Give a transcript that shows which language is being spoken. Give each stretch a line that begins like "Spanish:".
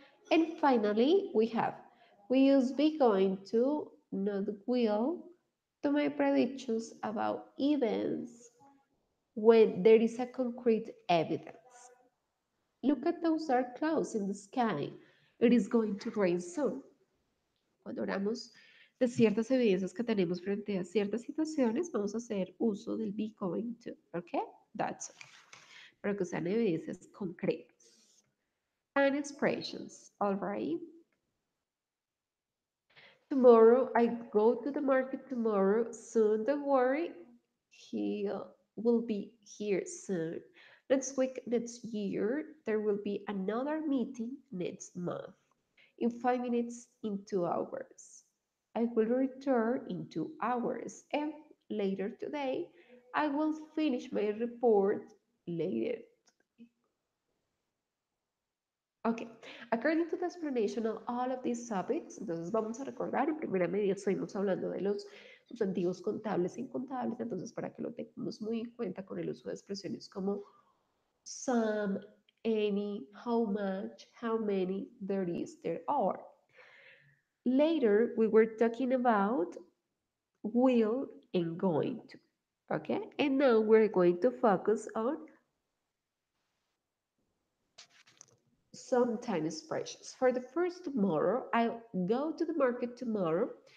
English: And finally, we use be going to, not will, to make predictions about events when there is a concrete evidence. Look at those dark clouds in the sky. It is going to rain soon.
Spanish: Cuando hablamos de ciertas evidencias que tenemos frente a ciertas situaciones, vamos a hacer uso del be going to. ¿Ok?
English: That's okay.
Spanish: Pero que sean evidencias concretas.
English: And expressions. All right. Tomorrow, I go to the market tomorrow. Soon, don't worry. He will be here soon. Next week, next year, there will be another meeting next month. In 5 minutes, in 2 hours. I will return in 2 hours. And later today, I will finish my report later.
Spanish: Ok,
English: according to the explanation of all of these topics,
Spanish: entonces vamos a recordar, en primera medida estuvimos hablando de los sustantivos contables e incontables, entonces para que lo tengamos muy en cuenta con el uso de expresiones como some, any, how much, how many, there is, there are.
English: Later, we were talking about will and going to, okay? And now we're going to focus on some time expressions. For the first tomorrow, I'll go to the market tomorrow.